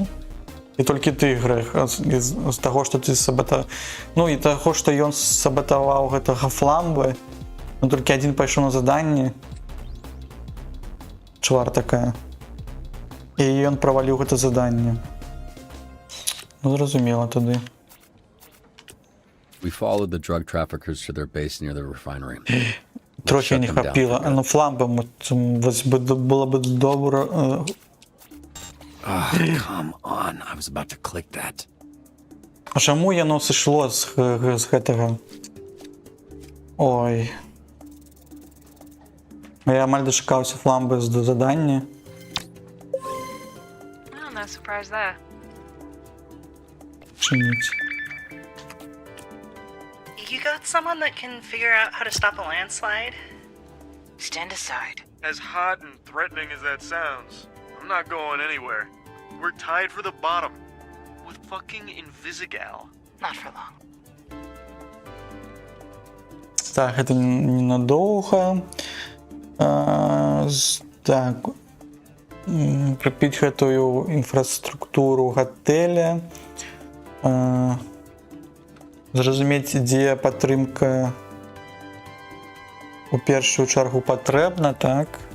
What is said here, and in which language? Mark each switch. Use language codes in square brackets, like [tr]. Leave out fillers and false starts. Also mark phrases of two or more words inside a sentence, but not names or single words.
[be] І толькі ты, Грэх, з таго, што ты сабатаваў. І таго, што ён сабатаваў гэтага фламбы, толькі адзін пайшоў на заданне. Чвар такая. І ён праваліў гэта заданне. Зразумела тады. [en] We followed the drug traffickers to their base near the refinery. [be] Трохи не хапіла. Фламба было б добра. [en] Come on, I was about to click that. [be] А чаму яно сышло з гэтага? Ой. Я амаль дачакаўся фламбы з задання. [en] I'm not surprised there. [be] Чиніць. [en] You got someone that can figure out how to stop a landslide? Stand aside. As hot and threatening as that sounds, I'm not going anywhere. We're tied for the bottom. With fucking Invisigal. Not for long. [be] Так, гэта ненадоўга. Так. Прыпіць гэтую інфраструктуру гатэля. Зразумець, дзе падтрымка у першую чаргу патрэбна, так?